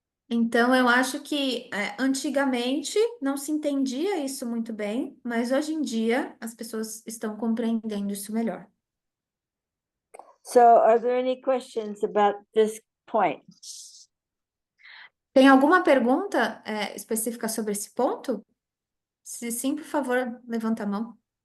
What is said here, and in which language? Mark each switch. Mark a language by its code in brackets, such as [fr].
[pt] Então, eu acho que antigamente não se entendia isso muito bem, mas hoje em dia as pessoas estão compreendendo isso melhor. [en] So, are there any questions about this point? [pt] Tem alguma pergunta específica sobre esse ponto? Se sim, por favor, levanta a mão.